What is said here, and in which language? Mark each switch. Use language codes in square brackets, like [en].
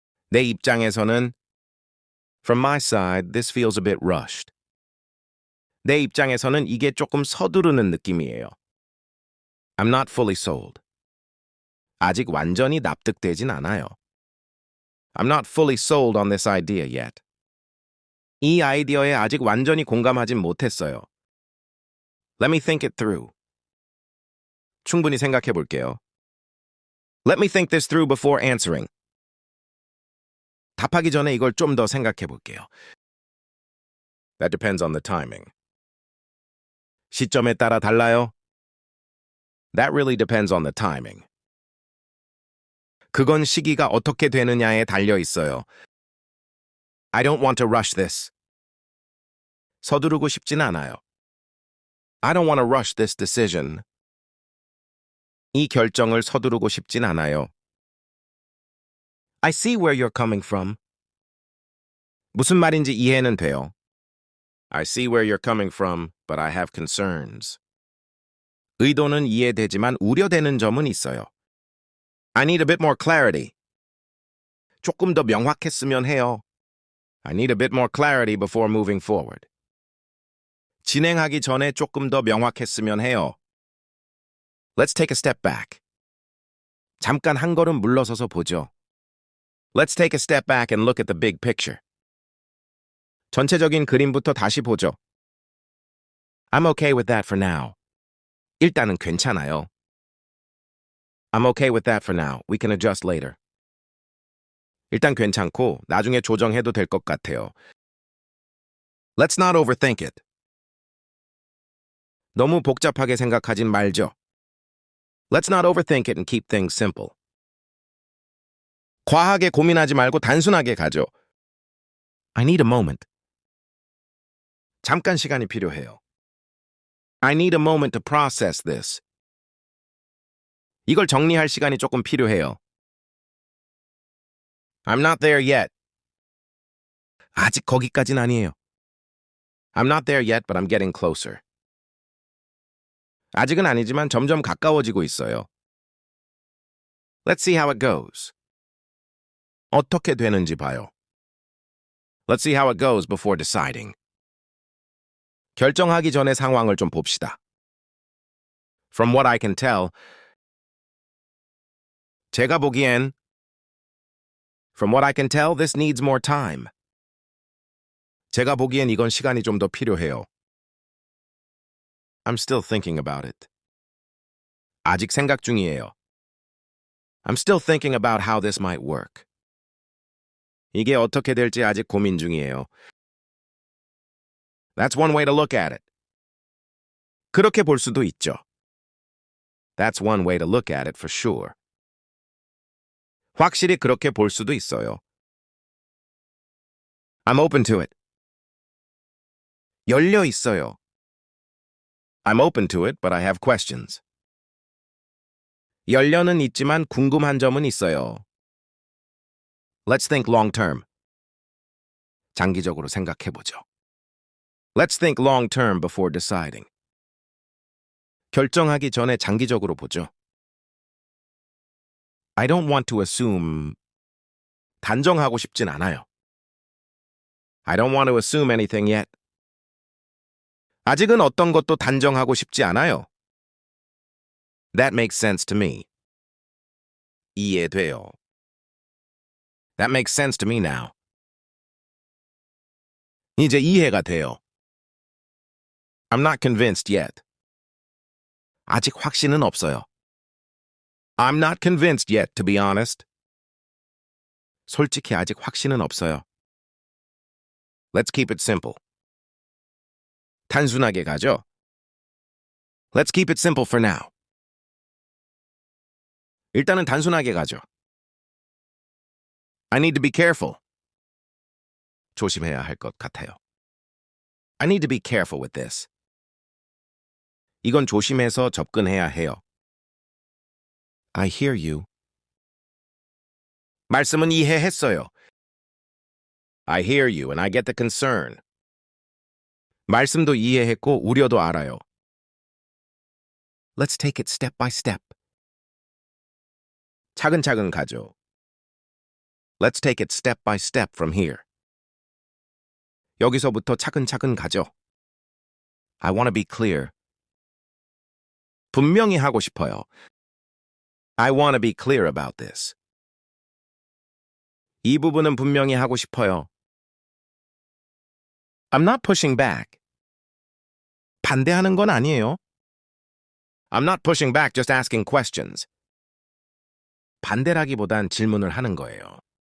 [ko] 내 입장에서는 [en] From my side, this feels a bit rushed. [ko] 내 입장에서는 이게 조금 서두르는 느낌이에요. [en] I'm not fully sold. [ko] 아직 완전히 납득되진 않아요. [en] I'm not fully sold on this idea yet. [ko] 이 아이디어에 아직 완전히 공감하진 못했어요. [en] Let me think it through. [ko] 충분히 생각해 볼게요. [en] Let me think this through before answering. [ko] 답하기 전에 이걸 좀 더 생각해 볼게요. [en] That depends on the timing. [ko] 시점에 따라 달라요. [en] That really depends on the timing. [ko] 그건 시기가 어떻게 되느냐에 달려 있어요. [en] I don't want to rush this. [ko] 서두르고 싶진 않아요. [en] I don't want to rush this decision. [ko] 이 결정을 서두르고 싶진 않아요. [en] I see where you're coming from. [ko] 무슨 말인지 이해는 돼요. [en] I see where you're coming from, but I have concerns. [ko] 의도는 이해되지만 우려되는 점은 있어요. [en] I need a bit more clarity. [ko] 조금 더 명확했으면 해요. [en] I need a bit more clarity before moving forward. [ko] 진행하기 전에 조금 더 명확했으면 해요. [en] Let's take a step back. [ko] 잠깐 한 걸음 물러서서 보죠. [en] Let's take a step back and look at the big picture. [ko] 전체적인 그림부터 다시 보죠. [en] I'm okay with that for now. [ko] 일단은 괜찮아요. [en] I'm okay with that for now. We can adjust later. [ko] 일단 괜찮고 나중에 조정해도 될 것 같아요. [en] Let's not overthink it. [ko] 너무 복잡하게 생각하진 말죠. [en] Let's not overthink it and keep things simple. [ko] 과하게 고민하지 말고 단순하게 가죠. [en] I need a moment. [ko] 잠깐 시간이 필요해요. [en] I need a moment to process this. [ko] 이걸 정리할 시간이 조금 필요해요. [en] I'm not there yet. [ko] 아직 거기까진 아니에요. [en] I'm not there yet, but I'm getting closer. [ko] 아직은 아니지만 점점 가까워지고 있어요. [en] Let's see how it goes. [ko] 어떻게 되는지 봐요. [en] Let's see how it goes before deciding. [ko] 결정하기 전에 상황을 좀 봅시다. [en] From what I can tell, [ko] 제가 보기엔 [en] From what I can tell, this needs more time. [ko] 제가 보기엔 이건 시간이 좀 더 필요해요. [en] I'm still thinking about it. [ko] 아직 생각 중이에요. [en] I'm still thinking about how this might work. [ko] 이게 어떻게 될지 아직 고민 중이에요. [en] That's one way to look at it. [ko] 그렇게 볼 수도 있죠. [en] That's one way to look at it for sure. [ko] 확실히 그렇게 볼 수도 있어요. [en] I'm open to it. [ko] 열려 있어요. [en] I'm open to it, but I have questions. [ko] 열려는 있지만 궁금한 점은 있어요. [en] Let's think long term. [ko] 장기적으로 생각해보죠. [en] Let's think long term before deciding. [ko] 결정하기 전에 장기적으로 보죠. [en] I don't want to assume. [ko] 단정하고 싶진 않아요. [en] I don't want to assume anything yet. [ko] 아직은 어떤 것도 단정하고 싶지 않아요. [en] That makes sense to me. [ko] 이해돼요. [en] That makes sense to me now. [ko] 이제 이해가 돼요. [en] I'm not convinced yet. [ko] 아직 확신은 없어요. [en] I'm not convinced yet, to be honest. [ko] 솔직히 아직 확신은 없어요. [en] Let's keep it simple. [ko] 단순하게 가죠. [en] Let's keep it simple for now. [ko] 일단은 단순하게 가죠. [en] I need to be careful. [ko] 조심해야 할 것 같아요. [en] I need to be careful with this. [ko] 이건 조심해서 접근해야 해요. [en] I hear you. [ko] 말씀은 이해했어요. [en] I hear you and I get the concern. [ko] 말씀도 이해했고 우려도 알아요. [en] Let's take it step by step. [ko] 차근차근 가죠. [en] Let's take it step by step from here. [ko] 여기서부터 차근차근 가죠. [en] I want to be clear. [ko] 분명히 하고 싶어요. [en] I want to be clear about this. [ko] 이 부분은 분명히 하고 싶어요. [en] I'm not pushing back. [ko] 반대하는 건 아니에요. [en] I'm not pushing back, just asking questions. [ko] 반대라기보단 질문을 하는 거예요.